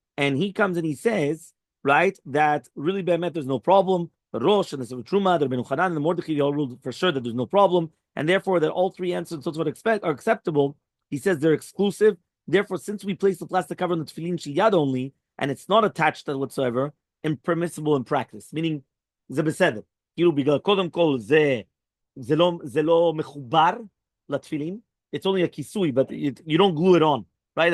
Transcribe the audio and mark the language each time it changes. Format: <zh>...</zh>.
<en>And he comes and he says, right, that really Be'emet there's no problem. The Rosh and the Sefer Truma, the Rabbeinu Hanan, and the Mordechai, they all ruled for sure that there's no problem. And therefore, that all three answers are acceptable. He says they're exclusive. Therefore, since we place the plastic cover on the tefillin shel yad only, and it's not attached to whatsoever, impermissible in practice.</en> <he>Meaning, זה בסדר. כאילו בגלל, קודם כל, זה לא מחובר לתפילין.</he> <en>It's only a kisui, but you don't glue it on, right?</en>